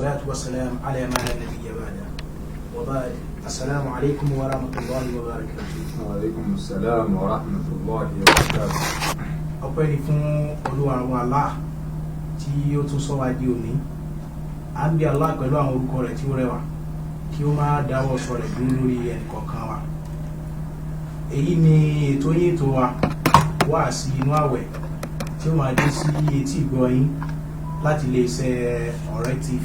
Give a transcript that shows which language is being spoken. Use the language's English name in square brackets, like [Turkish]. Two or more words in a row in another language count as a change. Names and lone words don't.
[Arabic] والصلاة والسلام على ما لا نبي بعده وبعد. السلام عليكم ورحمة الله وبركاته. وعليكم السلام ورحمة الله وبركاته. [Yoruba] ọpẹ́ ni fún Olúwa wa Allah tí ó tún sọ wá di òní. À ń bí Allah pẹ̀lú àwọn orúkọ rẹ̀ tí ó rẹwà kí ó máa dáwọ́ sọ rẹ̀ dúró lórí ẹnìkọ̀ọ̀kan wa. Èyí ni ètò yín ètò wa wá sí inú àwẹ̀ tí ó máa dé sí etí ìgbọ́ yín láti iléeṣẹ́ Ọ̀rẹ́ TV.